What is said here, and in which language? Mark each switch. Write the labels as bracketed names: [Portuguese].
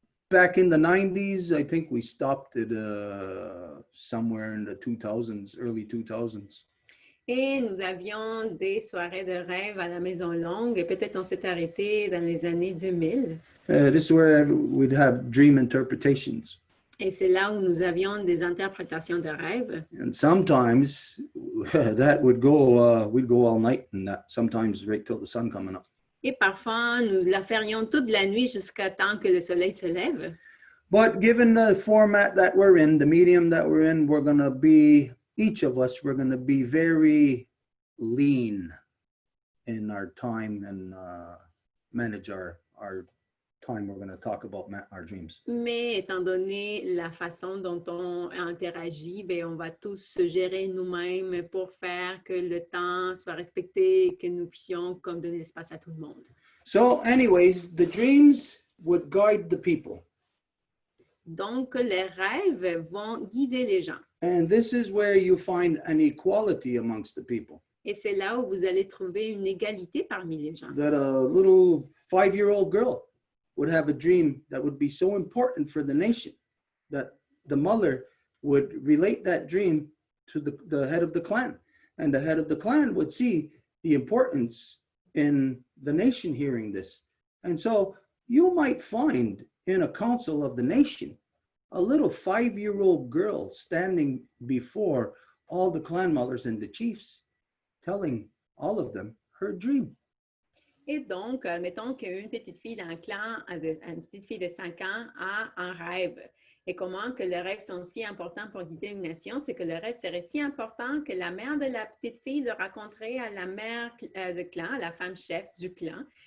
[English] Back in the 90s, I think we stopped it somewhere in the 2000s, early 2000s. [French] Et nous avions des soirées de rêve à la Maison Longue et peut-être on s'est arrêté dans les années 2000. [English] This is where we'd have dream interpretations. [French] Et c'est là où nous avions des interprétations de rêves. [English] And sometimes that would go, we'd go all night and that, sometimes right till the sun coming up. [French] Et parfois, nous la ferions toute la nuit jusqu'à temps que le soleil se lève. [English] But given the format that we're in, the medium that we're in, we're going to be, each of us, we're going to be very lean in our time and manage our time. We're going to talk about our dreams. [French] Mais étant donné la façon dont on interagit, bien, on va tous se gérer nous-mêmes pour faire que le temps soit respecté et que nous puissions comme donner l'espace à tout le monde. [English] So anyways, the dreams would guide the people. [French] Donc, les rêves vont guider les gens. [English] And this is where you find an equality amongst the people. [French] Et c'est là où vous allez trouver une égalité parmi les gens. [English] That a little 5-year-old girl would have a dream that would be so important for the nation that the mother would relate that dream to the head of the clan. And the head of the clan would see the importance in the nation hearing this. And so you might find in a council of the nation a little 5-year-old girl standing before all the clan mothers and the chiefs, telling all of them her dream. [French] Et donc, mettons qu'une petite fille dans le clan, une petite fille de 5 ans, a un rêve. Et comment que les rêves sont si importants pour guider une nation, c'est que le rêve serait si important que la mère de la petite fille le raconterait à la mère de clan, à la femme chef du clan.